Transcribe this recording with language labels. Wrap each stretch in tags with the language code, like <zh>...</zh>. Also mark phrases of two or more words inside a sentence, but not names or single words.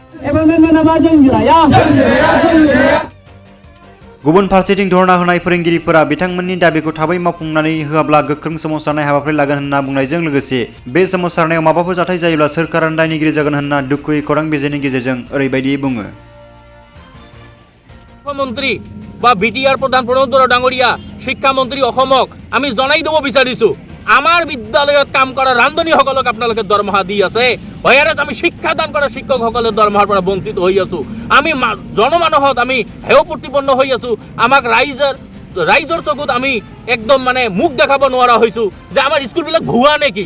<brx>गुबुन फारसेथिं धर्ना होनाय फोरोंगिरिफोरा बिथांमोननि दाबिखौ थाबै मावफुंनानै होआब्ला गोख्रों सोमावसारनाय हाबाफारि लागोन होनना बुंनायजों लोगोसे बे सोमावसारनायाव माबाफोर जाथाय जायोब्ला सोरखारानो दायनिगिरि जागोन होनना दुखुयै खौरां बिजोंनि गेजेरजों ओरैबायदि बुङो।</brx> <as>मुख्यमंत्री বা বিটিআর প্রধান প্রণব বড়া ডাঙরিয়া শিক্ষামন্ত্রী অসমক আমি জনাই দেব বিচাৰিছো আমাৰ বিদ্যালয়ত কাম কৰা ৰান্ধনীসকলক আপোনালোকে দৰমহা দি আছে, হয়াৰে আমি শিক্ষাদান কৰা শিক্ষকসকলৰ দৰমহাৰ পৰা বঞ্চিত হৈ আছো। আমি জনমানসত আমি হেয় প্ৰতিপন্ন হৈ আছো। আমাক ৰাইজৰ চকুত আমি একদম মুখ দেখাব নোৱাৰা হৈছো যে আমাৰ স্কুলবিলাক ভুৱা নেকি।</as>